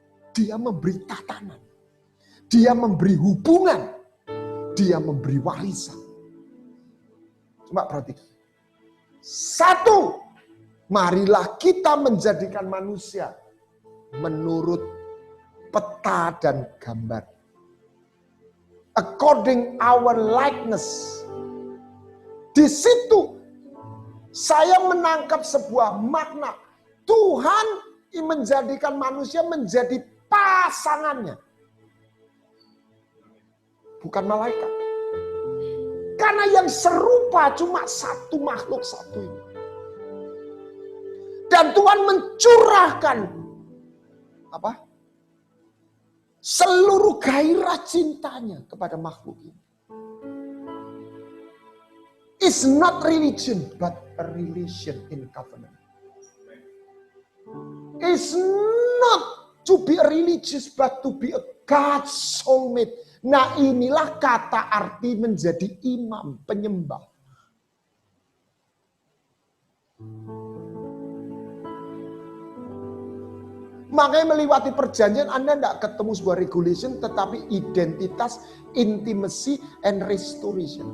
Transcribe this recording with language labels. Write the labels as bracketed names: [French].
[Indonesian] Dia memberi tatanan. Dia memberi hubungan. Dia memberi warisan. Coba perhatikan. Satu, marilah kita menjadikan manusia menurut peta dan gambar. [English] According our likeness. [Indonesian] Di situ saya menangkap sebuah makna. Tuhan menjadikan manusia menjadi pasangannya. Bukan malaikat. Karena yang serupa cuma satu makhluk satu ini. Dan Tuhan mencurahkan seluruh gairah cintanya kepada makhluk ini. [English] It's not religion, but a relation in covenant. is not to be a religious but to be a God's soulmate. [Indonesian] Nah, inilah kata arti menjadi imam, penyembah. Makanya melewati perjanjian Anda tidak ketemu sebuah regulation, tetapi identitas, [English] intimacy, and restoration.